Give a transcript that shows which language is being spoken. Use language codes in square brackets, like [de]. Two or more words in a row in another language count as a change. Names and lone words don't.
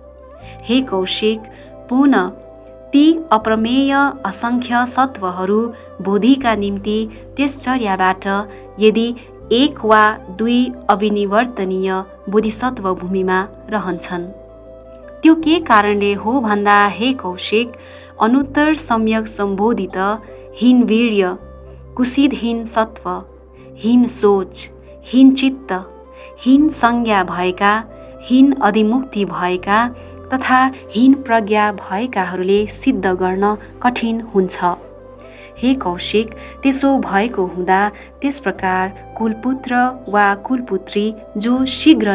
[ne] हे कौशिक, पुनः ती अप्रमेय असङ्ख्य सत्वहरू बोधिका निम्ति त्यस चर्याबाट यदि एक वा दुई अविनिवर्तनीय बोधिसत्व भूमिमा रहन्छन्, त्यो के कारणले हो भन्दा हे कौशिक, अनुत्तर सम्यक सम्बोधित हीन वीर्य, कुसिदहीन सत्व, हीन सोच, हीन चित्त, हीन संज्ञा भएका, हीन अधिमुक्ति भएका तथा हीन प्रज्ञा भएकाहरूले सिद्ध गर्न कठिन हुन्छ। हे कौशिक, त्यसो भएको हुँदा त्यस प्रकार कुलपुत्र वा कुलपुत्री जो शीघ्र